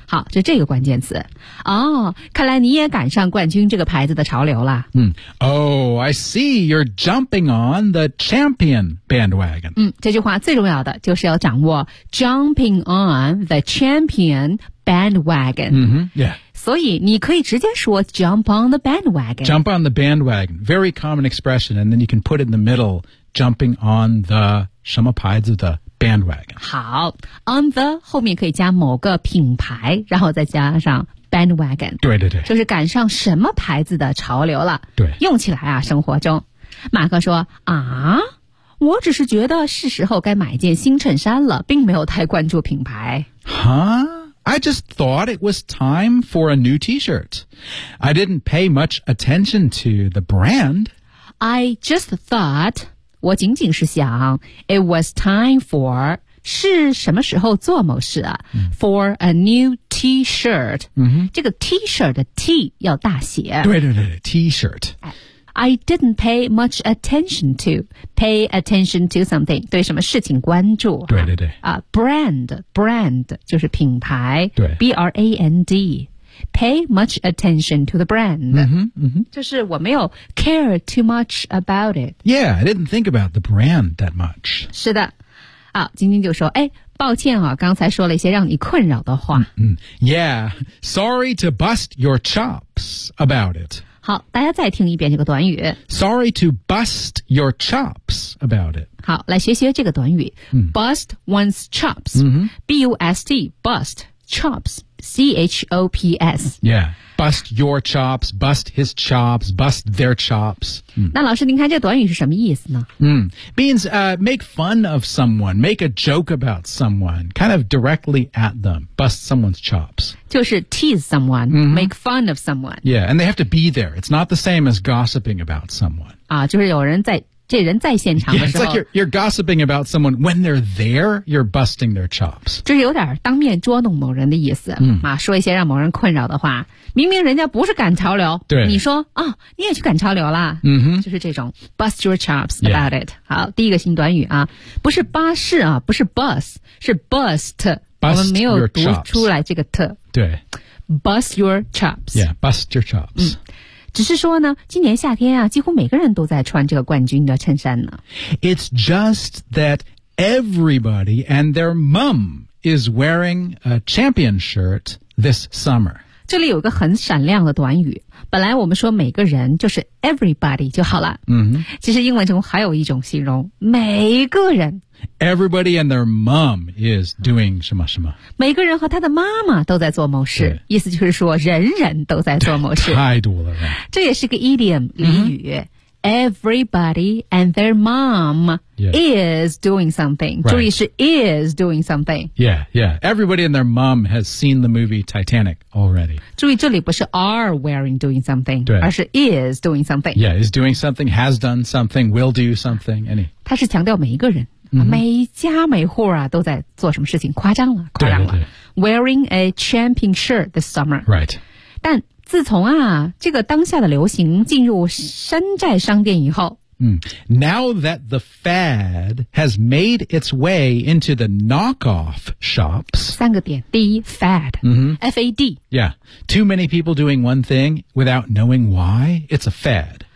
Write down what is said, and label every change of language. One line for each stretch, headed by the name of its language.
Chinese: 好就这个关键词哦、oh, 看来你也赶上冠军这个牌子的潮流了、
English: 嗯、Oh, I see you're jumping on the champion bandwagon、
Chinese: 嗯、这句话最重要的就是要掌握
English: jumping on the champion bandwagon、嗯、Yeah
Chinese: 所以你可以直接说
English: jump on the bandwagon. Jump on the bandwagon. Very common expression. And then you can put in the middle, jumping on the
Chinese: 什么牌子的
English: bandwagon.
Chinese: 好 on the 后面可以加某个品牌然后再加上 bandwagon. 对对对。就是赶上什么牌子的潮流了。对。用起来啊生活中。马克说啊我只是觉得是时候该买一件新衬衫了并没有太关注品牌。
English: 哈I just thought it was time for a new t-shirt. I didn't pay much attention to the brand. I just thought,
Chinese: 我仅仅是想
English: it was time for,
Chinese: 是什么时候做某事啊、嗯、
English: for a new t-shirt.、嗯、
Chinese: 这个 t-shirt 的 t 要大写。对对对对 t-shirt.
English: I didn't pay much attention to, pay attention to something,
Chinese: 对什么事情关注。对对对。 Brand, brand, 就是品牌。对。
English: B-R-A-N-D, pay much attention to the brand. 嗯哼嗯哼。
Chinese: 就是我没有
English: care too much about it. Yeah, I didn't think about the brand that much.
Chinese: 是的。好今天就说哎抱歉啊刚才说了一些让你困扰的话。嗯, 嗯。
English: Yeah, sorry to bust your chops about it.
Chinese: 好大家再听一遍这个短语
English: Sorry to bust your chops about it
Chinese: 好来学习这个短语、嗯、
English: Bust one's chops、嗯、 B-U-S-T Bust chops C-H-O-P-S Yeah Bust your chops Bust his chops Bust their chops、
Chinese: 嗯、那老师您看这个短语是什么意思呢、
English: 嗯、Means、make fun of someone Make a joke about someone Kind of directly at them Bust someone's chops 就是 tease someone,、 mm-hmm. make fun of someone. Yeah, and they have to be there. It's not the same as gossiping about someone.
Chinese: 啊，就是有人在，这人在现场的时候。
English: Yeah, it's like you're gossiping about someone. When they're there, you're busting their chops.
Chinese: 就是有点当面捉弄某人的意思、 mm. 啊，说一些让某人困扰的话。明明人家不是赶潮流，对，你说啊、哦，你也去赶潮流啦。嗯哼，就是这种
English: bust your chops about、 yeah.
Chinese: it. 好，第一个新短语啊，不是巴士啊，不是 bus, 是 bust.
English: Bust、
Chinese: 我们没有读出来这个特对
English: Bust your chops Yeah, bust your chops、嗯、
Chinese: 只是说呢，今年夏天啊，几乎每个人都在穿这个冠军的衬衫呢。
English: It's just that everybody and their mom is wearing a champion shirt this summer.
Chinese: 这里有一个很闪亮的短语，本来我们说每个人就是 everybody 就好了。嗯哼，其实英文中还有一种形容，每个人。
English: Everybody and their mom is doing
Chinese: 什么什么。每个人和他的妈妈都在做某事，意思就是说人人都在做某事。太多了。这也是个 idiom 俚语、嗯、
English: Everybody and their mom、 yeah. is doing something、 right.
Chinese: 注意是
English: is doing something. Yeah, yeah. Everybody and their mom has seen the movie Titanic already.
Chinese: 注意这里不是
English: are wearing doing something,
Chinese: 而是
English: is doing something. Yeah, is doing something, has done something, will do something, any.
Chinese: 他是强调每一个人。Mm-hmm. 每家每户啊都在做什么事情夸张了夸张了
English: Wearing a champion shirt this summer Right
Chinese: 但自从啊这个当下的流行进入山寨商店以后、 mm.
English: Now that the fad has made its way into the knockoff shops
Chinese: 三个点第一 fad、 mm-hmm.
English: F-A-D Yeah Too many people doing one thing without knowing why It's a fad